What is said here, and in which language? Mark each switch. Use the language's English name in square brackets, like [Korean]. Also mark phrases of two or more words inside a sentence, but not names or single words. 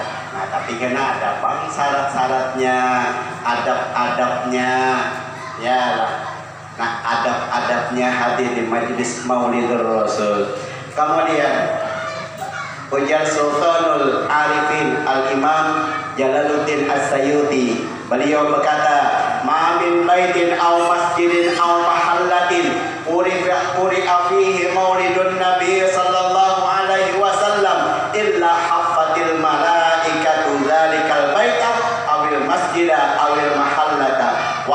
[Banjar] Nah tapi kena ada bang syarat-syaratnya, adab-adabnya, ya lah. Nah adab-adabnya hadir di majelis Maulidur Rasul. Kemudian ujar Sultanul Arifin Al-Imam Jalaluddin As-Sayuti, beliau berkata, [Arabic] ما من بيت أو مسجد أو محلة قرئ فيه مولد النبي صلى الله عليه وسلم إلا حفت الملائكة ذلك البيت أو المسجد أو المحلة